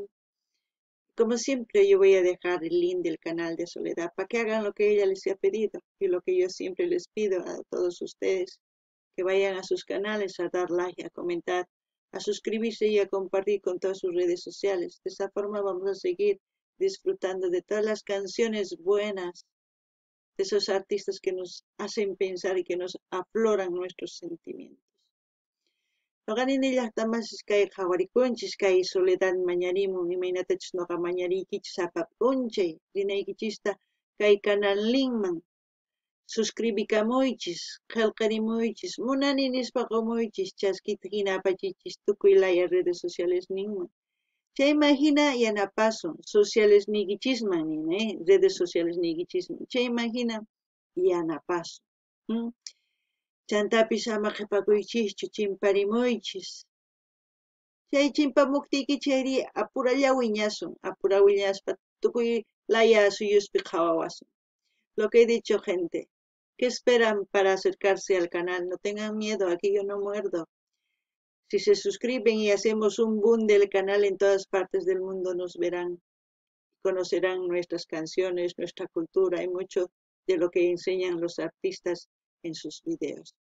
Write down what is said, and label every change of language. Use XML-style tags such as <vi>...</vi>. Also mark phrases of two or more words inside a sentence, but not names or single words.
<es>Como siempre, yo voy a dejar el link del canal de Soledad para que hagan lo que ella les ha pedido y lo que yo siempre les pido a todos ustedes, que vayan a sus canales a dar like, a comentar, a suscribirse y a compartir con todas sus redes sociales. De esa forma vamos a seguir disfrutando de todas las canciones buenas, de esos artistas que nos hacen pensar y que nos afloran nuestros sentimientos.</es> <qu>Noqanini llaqtamanchis kay qhawarikunchis kay Soledad mañarimun imaynatachus noqa mañariykichis apapunchay rinaykichista kay canal linkman suscribikamuychis qillqarimuychis munani nispa qumuychis chaskita hina apachichis tukuy laya</qu> <es>redes sociales</es> <qu>ninman chayman hina yanapasun sociales niykichisman nin</qu> <es>redes sociales</es> <qu>niykichisman chayman hina yanapasun chantapis ama qhipakuychischu chimparimuychis chay chimpamuptiyki chayri apurallawiñasun apurawiñaspa tukuy laya suyuspi qhawawasun.</qu> <es>Lo que he dicho, gente, ¿qué esperan para acercarse al canal? No tengan miedo, aquí yo no muerdo. Si se suscriben y hacemos un boom del canal en todas partes del mundo, nos verán, conocerán nuestras canciones, nuestra cultura y mucho de lo que enseñan los artistas en sus videos.</es>